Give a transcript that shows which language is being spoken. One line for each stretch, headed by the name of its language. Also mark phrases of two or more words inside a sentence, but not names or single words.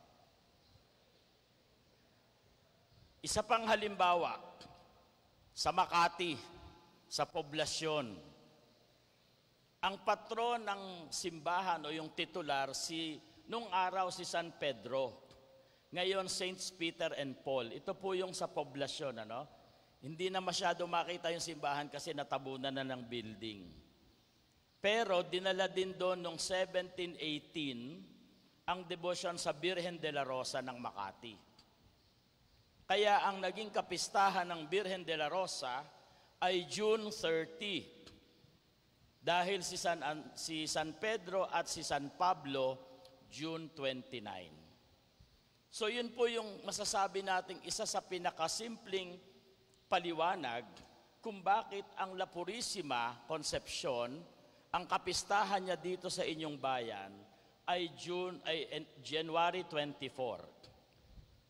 Filipino: Isa pang halimbawa, sa Makati, sa poblasyon, ang patron ng simbahan o yung titular, nung araw si San Pedro. Ngayon, Saints Peter and Paul. Ito po yung sa poblasyon. Ano? Hindi na masyado makita yung simbahan kasi natabunan na ng building. Pero dinala din doon noong 1718 ang devotion sa Birhen de la Rosa ng Makati. Kaya ang naging kapistahan ng Birhen de la Rosa ay June 30. Dahil si San Pedro at si San Pablo, June 29. So yun po yung masasabi nating isa sa pinakasimpleng paliwanag kung bakit ang La Purisima Concepcion, ang kapistahan niya dito sa inyong bayan, ay January 24.